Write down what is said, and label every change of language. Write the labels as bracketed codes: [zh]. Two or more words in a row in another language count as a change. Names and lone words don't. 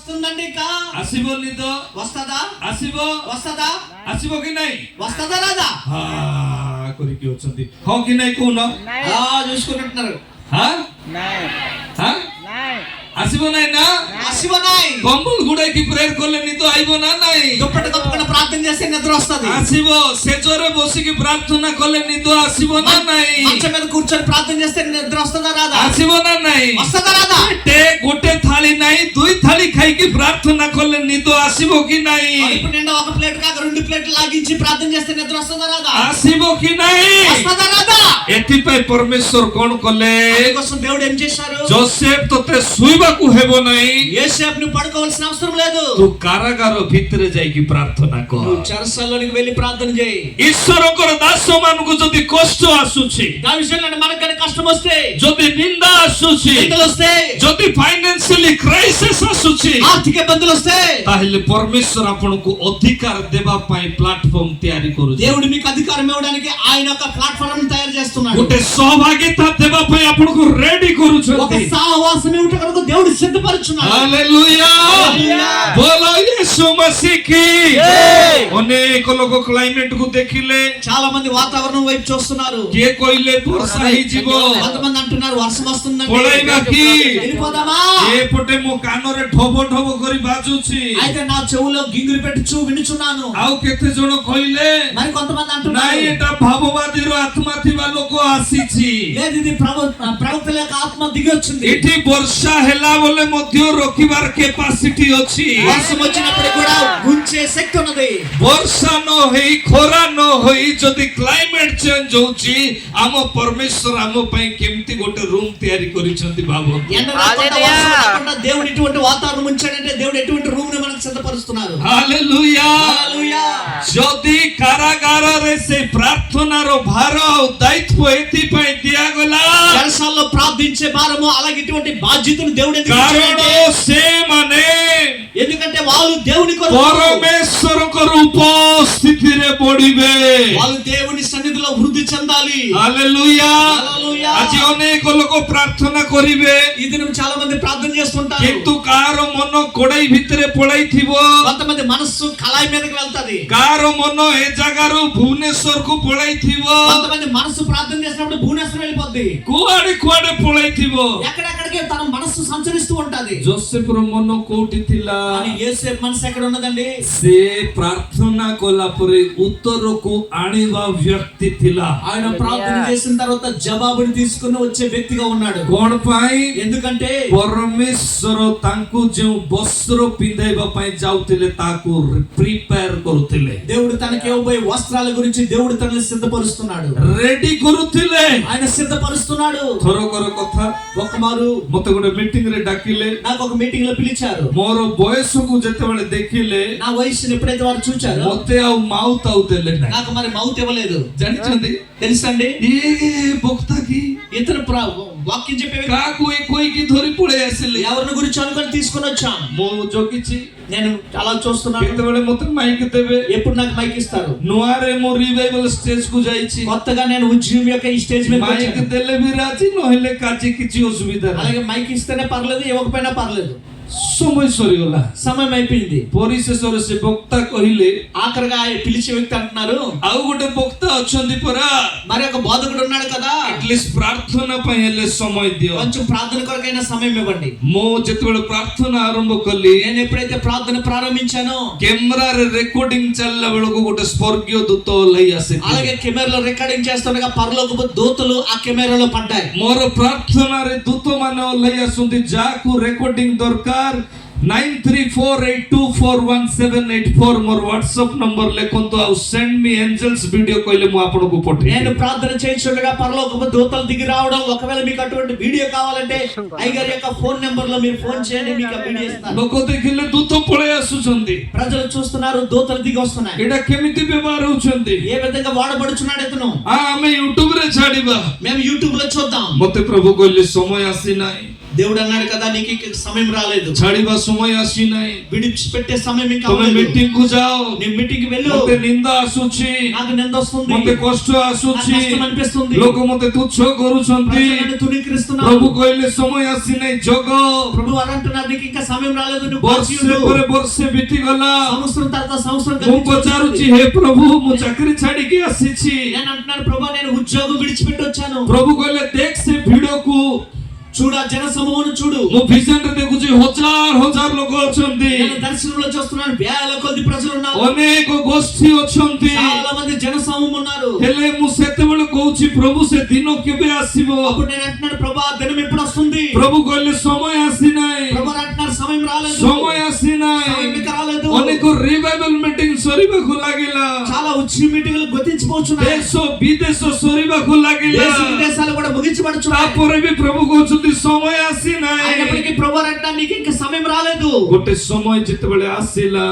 [te] వస్తుందండి కా [or] ଆସିବ ନିଦ [te] వస్తదా [or] ଆସିବ [te] వస్తదా [or] ଆସିବ କି ନାଇଁ [te] వస్తదా రాదా [or] କରିକି ଅଛନ୍ତି ହଁ କି ନାଇଁ କହୁନ [te] చూసుకుంటున్నారు [or] ଆସିବ ନାଇଁ ନା ଆସିବ ନାଇଁ କମ୍ବଲ ଗୁଡାକି ପ୍ରେୟର କଲେ ନିଦ ଆଇବ ନା ନାଇଁ [te] దుప్పటి కప్పుకొని ప్రార్థన చేస్తే నిద్ర వస్తది [or] ଆସିବ ସେଜରେ ବସିକି ପ୍ରାର୍ଥନା କଲେ ନିଦ ଆସିବ ନା ନାଇଁ [te] మంచం మీద కూర్చొని ప్రార్థన చేస్తే నిద్ర వస్తదా రాదా [or] ଆସିବ ନା ନାଇଁ [te] వస్తదా రాదా [or] ଗୋଟେ ଥାଳି ନାଇଁ ଦୁଇ ଥାଳି ଖାଇକି ପ୍ରାର୍ଥନା କଲେ ନିଦ ଆସିବ କି ନାଇଁ [te] ఇప్పుడు నిండా ఒక ప్లేట్ కాక రెండు ప్లేట్లు లాగించి ప్రార్థన చేస్తే నిద్ర వస్తదా రాదా [or] ଆସିବ କି ନାଇଁ [te] వస్తదా రాదా [or] ଏଥିପାଇଁ ପରମେଶ୍ୱର କଣ କଲେ [te] కోసం దేవుడు ఏం చేశారు [or] ଯୋସେଫ ତତେ ଶୋଇବାକୁ ହେବ ନାହିଁ [te] యోసేపు ను పడుకోవాల్సిన అవసరం లేదు [or] ତୁ କାରାଗାର ଭିତରେ ଯାଇକି ପ୍ରାର୍ଥନା କର [te] నువ్వు చెరసాలలోనికి వెళ్ళి ప్రార్థన చేయి [or] ଈଶ୍ୱରଙ୍କର ଦାସ ମାନଙ୍କୁ ଯଦି କଷ୍ଟ ଆସୁଛି [te] ఆ విషయంలో మనకు కానీ కష్టం వస్తే [or] ଯଦି ନିନ୍ଦା ଆସୁଛି [te] నిందలు వస్తే [or] ଯଦି [en] financially crisis [or] ଆସୁଛି [te] ఆర్థిక ఇబ్బందులు వస్తే [or] ତାହେଲେ ପରମେଶ୍ୱର ଆପଣଙ୍କୁ ଅଧିକାର ଦେବା ପାଇଁ ପ୍ଲାଟଫର୍ମ ତିଆରି କରୁଛି [te] దేవుడు మీకు అధికారం ఇవ్వడానికి ఆయన ఒక ప్లాట్‌ఫారం తయారు చేస్తున్నాడు [or] ଗୋଟେ ସହଭାଗିତା ଦେବା ପାଇଁ ଆପଣଙ୍କୁ ରେଡି [te] ఒక [or] କରୁଛନ୍ତି [te] సహవాసం ఇవ్వడానికి కొరకు దేవుడు సిద్ధపరుచున్నాడు [or] ହାଲେଲୁୟା ବୋଲ యేసు మసీహ్ కి ଅନେକ ଲୋକ କ୍ଲାଇମେଟ କୁ ଦେଖିଲେ [te] చాలా మంది వాతావరణం వైపు చూస్తున్నారు [or] କିଏ କହିଲେ ବର୍ଷା ହେଇଯିବ [te] కొంతమంది అంటున్నారు వర్షం వస్తుందండి [or] ପଳେଇବା କି [te] వెళ్ళిపోదామా [or] ଏପଟେ ମୋ କାନରେ ଢବ ଢବ କରି ବାଜୁଛି [te] అయితే నా చెవులో గింగిరి పెట్టి వినుచున్నాను [or] ଆଉ କେତେ ଜଣ କହିଲେ [te] మరి కొంతమంది [or] ନାଇଁ [te] అంటున్నారు [or] ଏଟା ଭାବବାଦୀର ଆତ୍ମା ଥିବା ଲୋକ ଆସିଛି [te] లేదు ఇది ప్రవక్తల యొక్క ఆత్మ దిగి వచ్చింది [or] ଏଠି ବର୍ଷା ହେଲା ବୋଲେ ମଧ୍ୟ ରୋକିବାର କେପାସିଟି ଅଛି [te] వర్షం వచ్చినప్పుడు కూడా గుంచే శక్తి ఉన్నది [or] ବର୍ଷା ନ ହେଇ ଖରା ନ ହୋଇ ଯଦି [en] climate change [or] ହଉଛି ଆମ ପରମେଶ୍ୱର ଆମ ପାଇଁ କେମିତି ଗୋଟେ ରୁମ ତିଆରି କରିଛନ୍ତି ଭାବନ୍ତୁ [te] ఎండ రాకుండా వర్షం రాకుండా దేవుడు ఇటువంటి వాతావరణం ఉంచాడంటే దేవుడు ఎటువంటి రూమ్ ని మనకు సిద్ధపరుస్తున్నారు [or] ହାଲେଲୁୟା [te] హల్లెలూయా [or] ଯଦି କାରାଗାରରେ ସେ ପ୍ରାର୍ଥନାର ଭାର ଆଉ ଦାୟିତ୍ୱ ଏଥିପାଇଁ ଦିଆଗଲା [te] చెరసాల్లో ప్రార్థించే భారము అలాగే ఇటువంటి బాధ్యతను దేవుడు ఎందుకు [or] କାରଣ [te] ఇచ్చాడంటే [or] ସେମାନେ [te] ఎందుకంటే వాళ్ళు దేవుని కొరకు [or] ପରମେଶ୍ୱରଙ୍କର ଉପସ୍ଥିତିରେ ବଢିବେ [te] వాళ్ళు దేవుని సన్నిధిలో వృద్ధి చెందాలి [or] ହାଲେଲୁୟା [te] హల్లెలూయా [or] ଆଜି ଅନେକ ଲୋକ ପ୍ରାର୍ଥନା କରିବେ [te] ఈ దినం చాలా మంది ప్రార్థన చేస్తుంటారు [or] କିନ୍ତୁ କାହାର ମନ କୋଡାଇ ଭିତରେ ପଳାଇଥିବ [te] కొంతమంది మనస్సు కళాయి మీదకి వెళ్తది [or] କାହାର ମନ ଏ ଜାଗାରୁ ଭୁବନେଶ୍ୱରକୁ ପଳାଇଥିବ [te] కొంతమంది మనస్సు ప్రార్థన చేసినప్పుడు భువనేశ్వరం వెళ్ళిపోద్ది [or] କୁଆଡେ କୁଆଡେ ପଳାଇଥିବ [te] ఎక్కడెక్కడికి తన మనస్సు సంచరిస్తూ ఉంటది [or] ଯୋସେଫର ମନ କୋଉଠି ଥିଲା [te] కానీ యేసేపు మనసు ఎక్కడ ఉన్నదండి [or] ସେ ପ୍ରାର୍ଥନା କଲା ପରେ ଉତ୍ତରକୁ ଆଣିବା ବ୍ୟକ୍ତି ଥିଲା [te] ఆయన ప్రార్థన చేసిన తర్వాత జవాబుని తీసుకుని వచ్చే వ్యక్తిగా ఉన్నాడు [or] କଣ ପାଇଁ [te] ఎందుకంటే [or] ପରମେଶ୍ୱର ତାଙ୍କୁ ଯେଉଁ ବସ୍ତ୍ର ପିନ୍ଧାଇବା ପାଇଁ ଯାଉଥିଲେ ତାକୁ ପ୍ରିପେୟାର କରୁଥିଲେ [te] దేవుడు తనకి ఇవ్వబోయే వస్త్రాల గురించి దేవుడు తనని సిద్ధపరుస్తున్నాడు [or] ରେଡି କରୁଥିଲେ [te] ఆయన సిద్ధపరుస్తున్నాడు [or] ଥରକର କଥା [te] ఒక మారు [or] ମତେ ଗୋଟେ ମିଟିଂ ରେ ଡାକିଲେ [te] నాకు ఒక మీటింగ్ లో పిలిచారు [or] ମୋର ବୟସକୁ ଯେତେବେଳେ ଦେଖିଲେ [te] నా వయసుని ఎప్పుడైతే వారు చూచారో [or] ମତେ ଆଉ ମାଉత୍ ଆଉ ଦେଲେ ନାହିଁ [te] నాకు మరి మౌత్ ఇవ్వలేదు [or] ଜାଣିଛନ୍ତି [te] తెలుసండి [or] ଏ ବକ୍ତା କି [te] ఇతను వాక్యం చెప్పే వ్యక్తి [or] କାହାକୁ ଏ କହିକି ଧରି ପଳେଇ ଆସିଲେ [te] ఎవరిని గురించి అనుకొని తీసుకొని వచ్చాను [or] ମୁଁ ଜଗିଛି [te] నేను అలా చూస్తున్నాను [or] କେତେବେଳେ ମତେ ମାଇକ୍ ଦେବେ [te] ఎప్పుడు నాకు మైక్ ఇస్తారు [or] ନୂଆରେ ମୁଁ [en] revival stage [or] କୁ ଯାଇଛି [te] కొత్తగా నేను ఉద్యమం యొక్క ఈ స్టేజ్ మీద [or] ମାଇକ୍ [te] వచ్చాను. [or] ଦେଲେ ବି ରାଜି ନହେଲେ କାଜି କିଛି ଅସୁବିଧା ନାହିଁ [te] అలాగే మైక్ ఇస్తేనే పర్లేదు ఇవ్వకపోయినా పర్లేదు [or] ସମୟ ସରିଗଲା [te] సమయం అయిపోయింది [or] ପରିଶେଷରେ ସେ ବକ୍ତା କହିଲେ [te] ఆఖరిగా పిలిచే వ్యక్తి అంటున్నారు [or] ଆଉ ଗୋଟେ ବକ୍ତା ଅଛନ୍ତି ପରା [te] మరి ఒక బోధకుడు ఉన్నాడు కదా [or] ଆଟଲିଷ୍ଟ ପ୍ରାର୍ଥନା ପାଇଁ ହେଲେ ସମୟ ଦିଅ [te] కొంచెం ప్రార్థన కొరకైనా సమయం ఇవ్వండి [or] ମୁଁ ଯେତେବେଳେ ପ୍ରାର୍ଥନା ଆରମ୍ଭ କଲି [te] నేను ఎప్పుడైతే ప్రార్థన ప్రారంభించానో [or] କ୍ୟାମେରାରେ ରେକର୍ଡିଂ ଚାଲିଲା ବେଳକୁ ଗୋଟେ ସ୍ୱର୍ଗୀୟ ଦୂତ ଓହ୍ଲାଇ ଆସିଥିଲେ [te] అలాగే కెమెరాలో రికార్డింగ్ చేస్తుండగా పరలోకపు దూతలు ఆ కెమెరాలో పడ్డాయి [or] ମୋର ପ୍ରାର୍ଥନାରେ ଦୂତମାନେ ଓହ୍ଲାଇ ଆସନ୍ତି ଯାହାକୁ ରେକର୍ଡିଂ ଦରକାର 9348241784 ମୋର WhatsApp ନମ୍ବର ଲେଖନ୍ତୁ ଆଉ [en] send me angels video [or] କହିଲେ ମୁଁ ଆପଣଙ୍କୁ ପଠେଇବି [te] నేను ప్రార్థన చేస్తుండగా పరలోకపు దూతలు దిగి రావడం ఒకవేళ మీకు అటువంటి వీడియో కావాలంటే అయ్యగారి యొక్క ఫోన్ నెంబర్ లో మీరు ఫోన్ చేయండి మీకు ఆ వీడియో ఇస్తాను [or] ଲୋକ ଦେଖିଲେ ଦୂତ ପଳେଇ ଆସୁଛନ୍ତି [te] ప్రజలు చూస్తున్నారు దూతలు దిగి వస్తున్నాయి [or] ଏଇଟା କେମିତି ବ୍ୟବହାର ହଉଛନ୍ତି [te] ఏ విధంగా వాడబడుచున్నాడు ఇతను [or] ଆମେ ୟୁଟ୍ୟୁବ ରେ ଛାଡିବା [te] మేము యూట్యూబ్ లో చూద్దాం [or] ମତେ ପ୍ରଭୁ କହିଲେ ସମୟ ଆସିନାହିଁ [te] దేవుడు అన్నాడు కదా, నీకు ఇక సమయం రాలేదు, [or] ଛାଡ଼ିବା ସମୟ ଆସିନାହିଁ, [te] విడిచిపెట్టే సమయం ఇంకా [or] ତମେ [te] అవ్వలేదు. [or] ମିଟିଂ କୁ ଯାଅ, [te] నీ మీటింగ్ కి వెళ్ళు, [or] ମତେ ନିନ୍ଦା ଆସୁଛି, [te] నాకు నింద వస్తుంది, [or] ମତେ କଷ୍ଟ [te] నాకు [or] ଆସୁଛି, [te] కష్టం అనిపిస్తుంది, [or] ଲୋକ ମତେ ତୁଚ୍ଛ କରୁଛନ୍ତି। [te] ప్రజలు నన్ను తునీకరిస్తున్నారు. [or] ପ୍ରଭୁ କହିଲେ ସମୟ ଆସିନାହିଁ, ଜଗ। [te] ప్రభు అంటున్నారు, నీకు ఇంకా సమయం రాలేదు, నువ్వు [or] ବର୍ଷେ [te] బాధ్యుడు. [or] ପରେ ବର୍ଷେ ବିତିଗଲା, [te] సంవత్సరం తర్వాత సంవత్సరం [or] ମୁଁ ପଚାରୁଛି, ହେ ପ୍ରଭు, ମୁଁ ଚାକିରି ଛାଡିକି ଆସିଛି। [te] నేను అంటున్నాను, ప్రభు నేను ఉద్యోగం విడిచిపెట్టి వచ్చాను. [or] ପ୍ରଭୁ କହିଲେ, ଦେଖ ସେ ଭିଡକୁ, [te] చూడు, ఆ జన సమూహం చూడు, [or] ମୁଁ ଭିଜନରେ ଦେଖୁଛି ହଜାର ହଜାର ଲୋକ ଅଛନ୍ତି, [te] నేను దర్శనంలో చూస్తున్నాను, వేల కొద్ది ప్రజలు ఉన్నారు, [or] ଅନେକ ଗୋଷ୍ଠୀ ଅଛନ୍ତି। [te] చాలా మంది జన సమూహం ఉన్నారు. [or] ହେଲେ ମୁଁ ସେତେବେଳେ କହୁଛି, ପ୍ରଭୁ ସେ ଦିନ କେବେ ଆସିବ? [te] అప్పుడు నేను అంటున్నాను, ప్రభు ఆ దినం ఎప్పుడు వస్తుంది? [or] ପ୍ରଭୁ କହିଲେ, ସମୟ ଆସିନାହିଁ, [te] ప్రభు అంటున్నారు, సమయం రాలేదు, [or] ସମୟ ଆସିନାହିଁ। [te] సమయం ఇంకా రాలేదు. [or] ଅନେକ [en] revival meeting [or] ସରିବାକୁ ଲାଗିଲା, [te] చాలా ఉచ్చి మీటింగ్లు గుర్తించిపోతున్నాయి, [or] ଦେଶ ବିଦେଶ ସରିବାକୁ ଲାଗିଲା। [te] దేశ విదేశాలు కూడా ముగించబడుచున్నాయి. [or] ତାପରେ ବି ପ୍ରଭୁ କହୁଛନ୍ତି, ସମୟ ଆସିନାହିଁ। [te] అయినప్పటికీ ప్రభు అంటున్నారు, నీకు ఇంకా సమయం రాలేదు. [or] ଗୋଟେ ସମୟ ଯେତେବେଳେ ଆସିଲା,